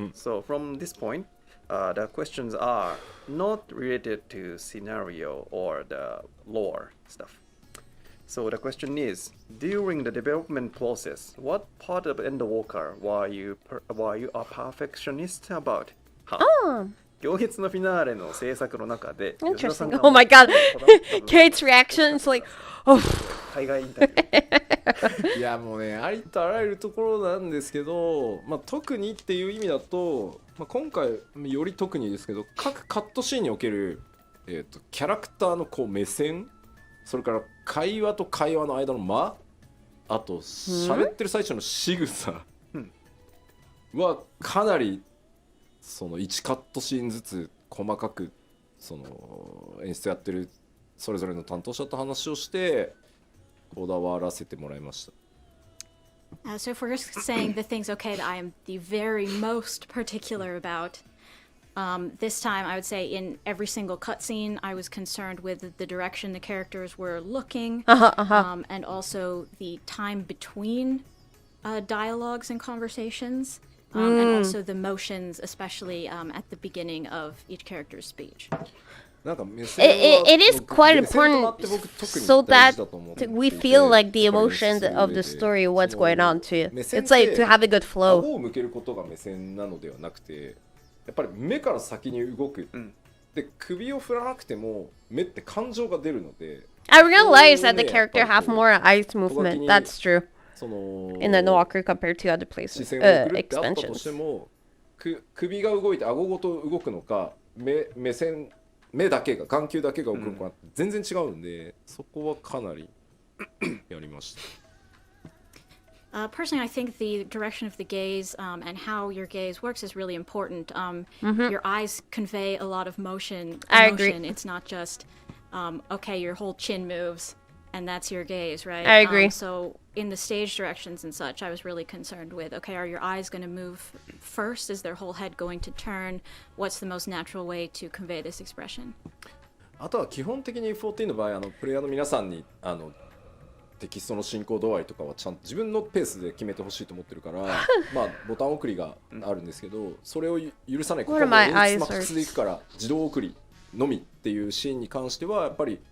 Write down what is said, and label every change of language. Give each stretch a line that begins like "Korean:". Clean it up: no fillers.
English: So from this point, the questions are not related to scenario or the lore stuff. So the question is, during the development process, what part of Endwalker were you a perfectionist about?
Japanese: 行列のフィナーレの制作の中で、吉田さん
English: Interesting.
Japanese: が
English: Oh my god.
Japanese: こだわった部分
English: Kate's reaction is like, oh.
Japanese: 海外インタビュー。いやもうねありとあらゆるところなんですけど、特にっていう意味だと、今回より特にですけど各カットシーンにおける、キャラクターのこう目線、それから会話と会話の間の間、あと喋ってる最中の仕草はかなりその1カットシーンずつ細かくその演出やってるそれぞれの担当者と話をしてこだわらせてもらいました。
English: So if we're just saying the things, okay, that I am the very most particular about, this time I would say in every single cutscene I was concerned with the direction the characters were looking, and also the time between dialogues and conversations, and also the motions, especially at the beginning of each character's speech. It is quite important so that we feel like the emotions of the story, what's going on too. It's like to have a good flow.
Japanese: 顎を向けることが目線なのではなくて、やっぱり目から先に動く。で、首を振らなくても目って感情が出るので。
English: I realized that the character have more eyes movement. That's true. In the Endwalker compared to other places, expansions.
Japanese: 首が動いて顎ごと動くのか、目線目だけが眼球だけが動くのか全然違うんで、そこはかなりやりました。
English: Personally, I think the direction of the gaze and how your gaze works is really important. Your eyes convey a lot of emotion. I agree. It's not just, okay, your whole chin moves and that's your gaze, right? I agree. So in the stage directions and such, I was really concerned with, okay, are your eyes going to move first? Is their whole head going to turn? What's the most natural way to convey this expression?
Japanese: あとは基本的に14の場合、プレイヤーの皆さんにテキストの進行度合いとかはちゃんと自分のペースで決めてほしいと思ってるからボタン送りがあるんですけど、それを許さない、ここも演出マックスでいくから自動送りのみっていうシーンに関してはやっぱ